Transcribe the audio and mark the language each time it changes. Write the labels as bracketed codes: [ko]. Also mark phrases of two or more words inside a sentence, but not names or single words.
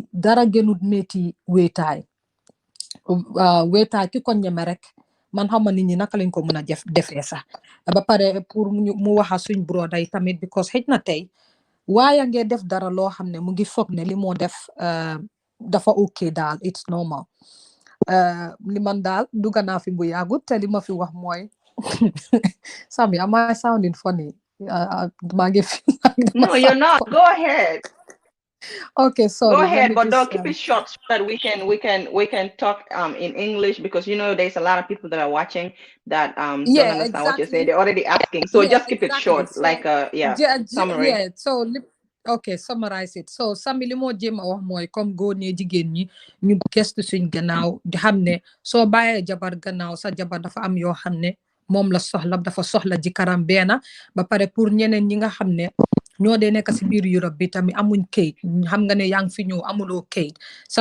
[wo] dara gënut métti wéetaay wéetaay ki ko ñeme rek man xam nit ñi naka lañ ko mën a defee sax ba pare pour mu waxa suñ broda yi tamit because xëj na tey waaye ngee def dara loo xam ne mu ngi foog ne li moo def dafa ok daal [en] it's normal [wo] li man daal dugga naa fi bu yàggut te li ma fi wax mooy Sami, [en] am I sounding funny? [wo] maa ngi fi [en] No, you're not. Go ahead. Okay, Go sorry. Let ahead, me but don't just keep it short so that we can talk in English, because there's a lot of people that are watching that don't yeah, understand what you're saying. exactly. They're already asking. So Yeah, just keep it exactly. short, like So, summary. yeah. So, okay, summarize it. So, [wo] Sami li moo jéem a wax mooy comme góor ñi jigéen ñi ñu gestu suñ gannaaw di xam ne soo bàyyee jabar gannaaw sa jabar dafa am yoo xam ne moom la soxla dafa soxla jikaram benn ba pare pour ñeneen ñi nga xam ne ñoo dee nekk si biir Europe bi tamit amuñ kayit xam nga ne yaa ngi fi ñëw amuloo kayit sa